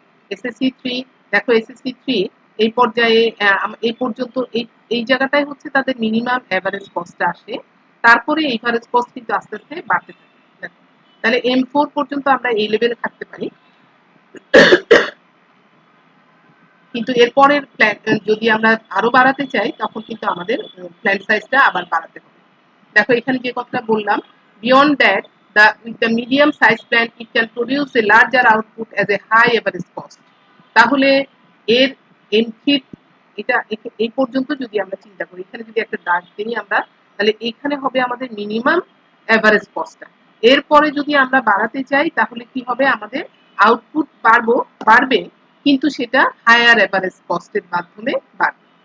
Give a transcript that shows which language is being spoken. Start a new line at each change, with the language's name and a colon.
Bangla: SSC3 দেখো SSC3 এই পর্যায়ে এই পর্যন্ত এই জায়গাটাই হচ্ছে তাদের মিনিমাম এভারেজ কস্টটা আসে। তারপরে এভারেজ কস্ট কিন্তু আস্তে আস্তে বাড়তে থাকে। দেখো তাহলে M4 পর্যন্ত আমরা এই লেভেলে থাকতে পারি, কিন্তু এরপরের প্ল্যান যদি আমরা আরো বাড়াতে চাই তখন কিন্তু আমাদের প্ল্যান্ট সাইজটা আবার বাড়াতে হবে। দেখো এখানে যে কথাটা বললাম,
English: Beyond that the medium size plant it can produce a larger output as a high average cost।
Bangla: তাহলে এর এন্ট্রি এটা এই পর্যন্ত যদি আমরা চিন্তা করি, এখানে যদি একটা দাগ দিই আমরা, তাহলে এখানে হবে আমাদের মিনিমাম এভারেজ কস্টটা। এরপরে যদি আমরা বাড়াতে চাই তাহলে কি হবে, আমাদের আউটপুট বাড়বে কিন্তু সেটা হায়ার এভারেজ কস্টের মাধ্যমে বাড়বে।